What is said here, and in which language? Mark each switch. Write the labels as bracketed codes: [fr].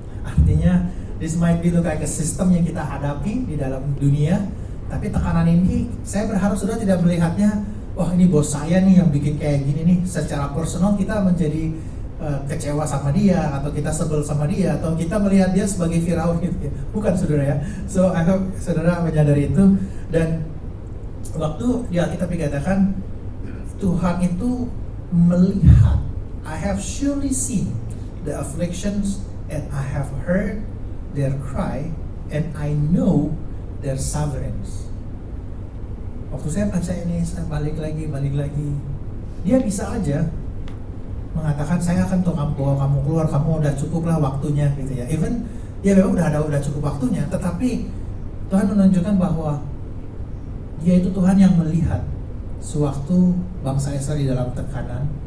[id] Artinya [en] this might be look like a system [id] yang kita hadapi di dalam dunia, tapi tekanan ini saya berharap saudara tidak melihatnya, wah ini bos saya nih yang bikin kayak gini nih. Secara personal kita menjadi kecewa sama dia, atau kita sebel sama dia, atau kita melihat dia sebagai Firaun gitu ya. Bukan saudara ya. [en] So I hope [id] saudara menyadari itu. Dan waktu di Alkitab dikatakan Tuhan itu melihat, [en] I have surely seen the afflictions and I have heard their cry and I know their sufferings. [id] Waktu saya baca ini, saya balik lagi. Dia bisa aja mengatakan saya akan bawa kamu keluar, kamu udah cukup lah waktunya gitu ya. Even dia memang udah cukup waktunya, tetapi Tuhan menunjukkan bahwa Dia itu Tuhan yang melihat sewaktu bangsa Israel di dalam tekanan.